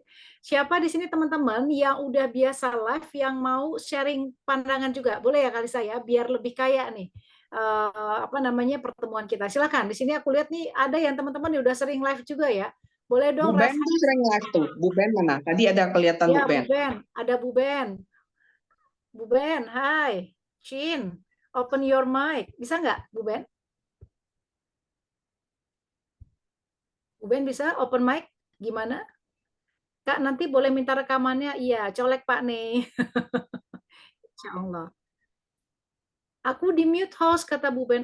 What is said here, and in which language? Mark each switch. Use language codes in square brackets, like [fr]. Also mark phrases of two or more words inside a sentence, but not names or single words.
[id] Siapa di sini teman-teman yang udah biasa live yang mau sharing pandangan juga? Boleh ya Kak Lisa ya, biar lebih kaya nih pertemuan kita. Silakan. Di sini aku lihat nih ada yang teman-teman udah sering live juga ya. Boleh dong. Bu Ben tuh sering live tuh. Bu Ben mana? Tadi ada kelihatan ya, Bu Ben. Bu Ben. Ada Bu Ben. Bu Ben, hai. [en] Shin, open your mic. [id] Bisa nggak, Bu Ben? Bu Ben bisa [en] open mic? [id] Gimana? Kak, nanti boleh minta rekamannya? Iya, colek Pak nih. [ar] إن شاء الله. [id] Aku di mute host, kata Bu Ben.